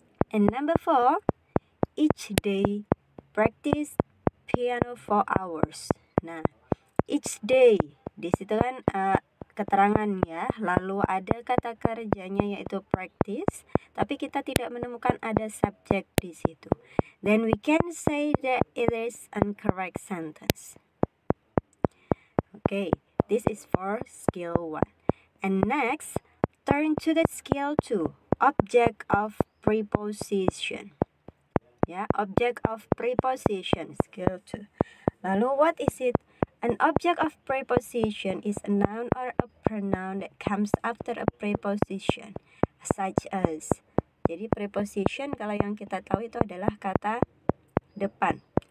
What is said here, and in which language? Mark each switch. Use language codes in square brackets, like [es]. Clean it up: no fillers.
[en] And number 4, each day practice piano for hours. [id] Nah, each day di situ kan keterangan ya, lalu ada kata kerjanya yaitu practice, tapi kita tidak menemukan ada subjek di situ. [en] Then we can say that it is incorrect sentence. Okay, this is for skill 1. And next, turn to the skill 2, object of preposition. Ya, object of preposition, skill 2. Lalu what is it? An object of preposition is a noun or a pronoun that comes after a preposition, such as. [id] Jadi preposition kalau yang kita tahu itu adalah kata depan.